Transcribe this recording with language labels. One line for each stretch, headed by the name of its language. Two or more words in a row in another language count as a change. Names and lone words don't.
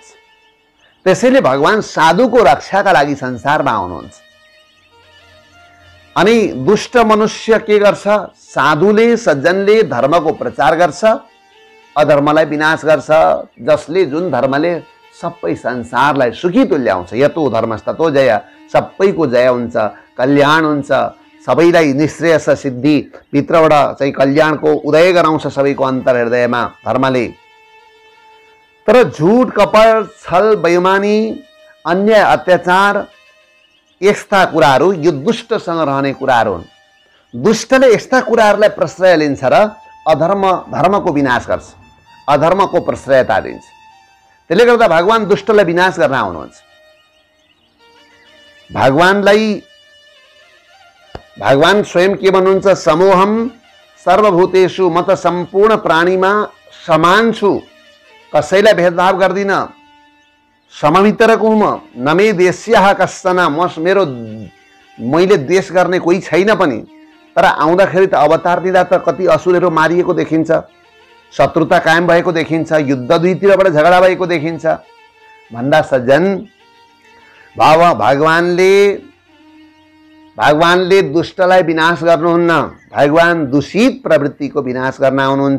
Nepali: त्यसैले भगवान साधुको रक्षाका लागि संसारमा आउनुहुन्छ। अनि दुष्ट मनुष्य के गर्छ, साधुले सज्जनले धर्मको प्रचार गर्छ, अधर्मलाई विनाश गर्छ। जसले, जुन धर्मले सबै संसारलाई सुखी तुल्याउँछ,
Sanskrit: यतो धर्मस्ततो जय,
Nepali: सबैको जय हुन्छ, कल्याण हुन्छ, सबैलाई निश्रेयस सिद्धि, भित्रबाट चाहिँ कल्याणको उदय गराउँछ सबैको अन्तर हृदयमा धर्मले। तर झुट, कपट, छल, बेइमानी, अन्याय, अत्याचार यस्ता कुराहरू यो दुष्टसँग रहने कुराहरू हुन्। दुष्टले यस्ता कुराहरूलाई प्रश्रय लिन्छ र धर्मको विनाश गर्छ, अधर्मको प्रश्रयता दिन्छ। त्यसले गर्दा भगवान दुष्टलाई विनाश गर्न आउनुहुन्छ। भगवान स्वयं के भन्नुहुन्छ,
Sanskrit: समोहम सर्वभूतेषु,
Nepali: म त सम्पूर्ण प्राणीमा समान छु, कसैलाई भेदभाव गर्दिन, समभित्रको हुँ म।
Sanskrit: नमे देश्यः कश्चन,
Nepali: मैले द्वेष गर्ने कोही छैन पनि। तर आउँदाखेरि त अवतार दिँदा त कति असुरहरू मारिएको देखिन्छ, शत्रुता कायम भएको देखिन्छ, युद्ध दुईतिरबाट झगडा भएको देखिन्छ। भन्दा सज्जन, भगवानले दुष्टलाई विनाश गर्नुहुन्न, भगवान दूषित प्रवृत्तिको विनाश गर्न आउनुहुन्छ।